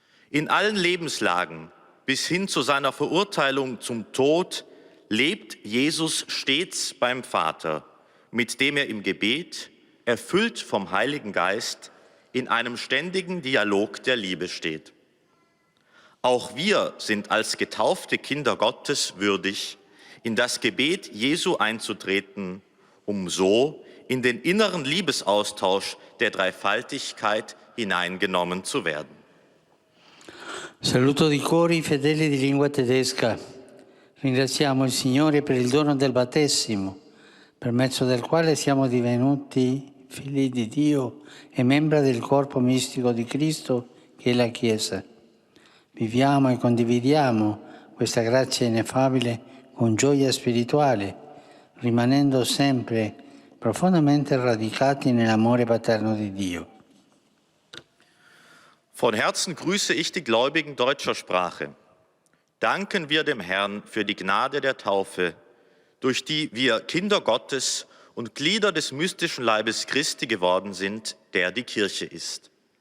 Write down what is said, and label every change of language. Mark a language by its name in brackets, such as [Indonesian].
[German] In allen Lebenslagen bis hin zu seiner Verurteilung zum Tod lebt Jesus stets beim Vater, mit dem er im Gebet, erfüllt vom Heiligen Geist, in einem ständigen Dialog der Liebe steht. Auch wir sind als getaufte Kinder Gottes würdig, in das Gebet Jesu einzutreten, um so in den inneren Liebesaustausch der Dreifaltigkeit hineingenommen zu werden. [Italian] Saluto di cuore i fedeli di lingua tedesca. Ringraziamo il Signore per il dono del battesimo, per mezzo del quale siamo divenuti figli di Dio e membri del corpo mistico di Cristo che è la Chiesa. Viviamo e condividiamo questa grazia ineffabile con gioia spirituale, rimanendo sempre profondamente radicati nell'amore paterno di Dio. [German] Von Herzen grüße ich die Gläubigen deutscher Sprache. Danken wir dem Herrn für die Gnade der Taufe, durch die wir Kinder Gottes und Glieder des mystischen Leibes Christi geworden sind, der die Kirche ist.